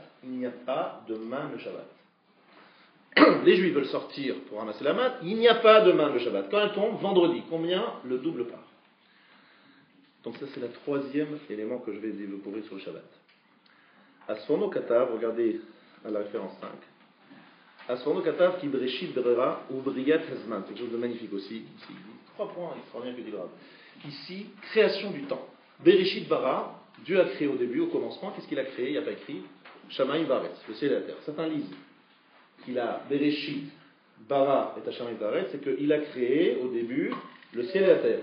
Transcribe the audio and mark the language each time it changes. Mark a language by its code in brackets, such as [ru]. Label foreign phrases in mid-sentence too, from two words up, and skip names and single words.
[fr] Il n'y a pas de manne le Shabbat. Les Juifs veulent sortir pour ramasser la manne. Il n'y a pas de manne le Shabbat. Quand elle tombe, vendredi, combien? Le double part. Donc ça, c'est le troisième élément que je vais développer sur le Shabbat. [he] הספורנו כתב, [fr] regardez à la référence 5. [he] הספורנו כתב כי בראשית ברא הוא בריאת הזמן. [fr] C'est quelque chose de magnifique aussi. Ici, 3 points extraordinaires que dit le Rav. Ici, création du temps. [he] בראשית ברא, [fr] Dieu a créé au début, au commencement. Qu'est-ce qu'il a créé? Il n'y a pas écrit [he] שמים וארץ, [fr] le ciel et la terre. Certains lisent qu'il a [he] בראשית ברא את שמים וארץ, [fr] c'est qu'il a créé au début le ciel et la terre.